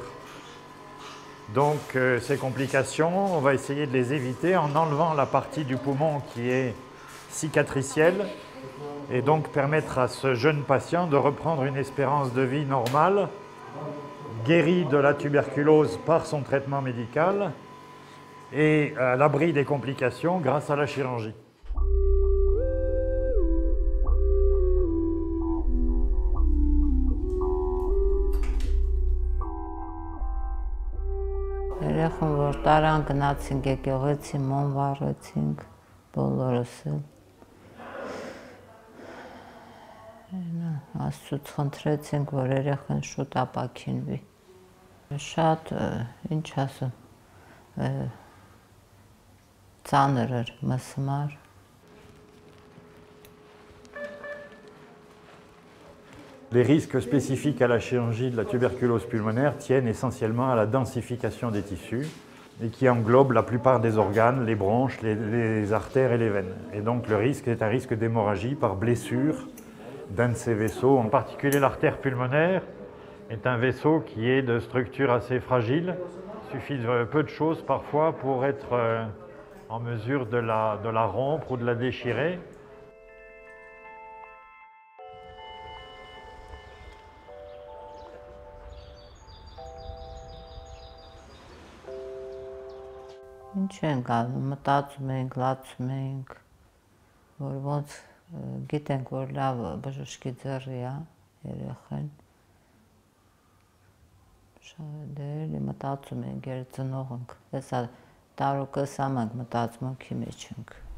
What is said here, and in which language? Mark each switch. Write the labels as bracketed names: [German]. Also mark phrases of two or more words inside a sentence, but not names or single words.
[French] Donc ces complications, on va essayer de les éviter en enlevant la partie du poumon qui est cicatricielle et donc permettre à ce jeune patient de reprendre une espérance de vie normale, guéri de la tuberculose par son traitement médical et à l'abri des complications grâce à la chirurgie. [Armenian] Երեխան որ տարան գնացինք եկեղեցի, մոմ վառեցինք բոլորս էլ։ Աստծուց խնդրեցինք, որ երեխան շուտ ապաքինվի։ Շատ, ինչ ասեմ, ծանր էր մսմար։ [French] Les risques spécifiques à la chirurgie de la tuberculose pulmonaire tiennent essentiellement à la densification des tissus et qui englobe la plupart des organes, les bronches, les artères et les veines. Et donc le risque est un risque d'hémorragie par blessure d'un de ces vaisseaux. En particulier l'artère pulmonaire est un vaisseau qui est de structure assez fragile. Il suffit de peu de choses parfois pour être en mesure de la rompre ou de la déchirer. [Armenian] Ինչ ենք անում, մտածում ենք, լացում ենք, որ ոնց գիտենք, որ լավ բժշկի ձեռի է երեխան։ Շատ էլի մտածում ենք, ծնող ենք, հեսա տարուկս ամանք մտածմունքի մեջ ենք։